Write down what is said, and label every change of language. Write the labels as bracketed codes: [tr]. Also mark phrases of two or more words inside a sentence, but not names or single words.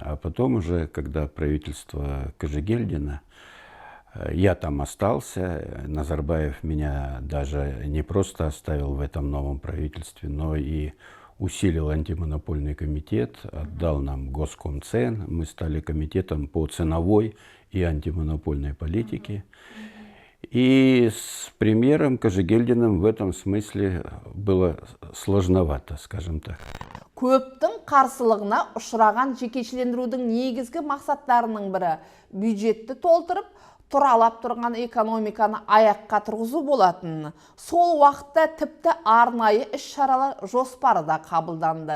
[ru] А потом уже, когда правительство Кожегельдина, я там остался, Назарбаев меня даже не просто оставил в этом новом правительстве, но и усилил антимонопольный комитет, отдал нам Госкомцен, мы стали комитетом по ценовой и антимонопольной политике. И с премьером Кожегельдиным в этом смысле было сложновато, скажем так. [kk] Көптің қарсылығына ұшыраған жекешелендірудің негізгі мақсаттарының бірі бюджетті толтырып, тұралап тұрған экономиканы аяққа тұрғызу болатын. Сол уақытта тіпті арнайы іс-шаралар жоспары да қабылданды.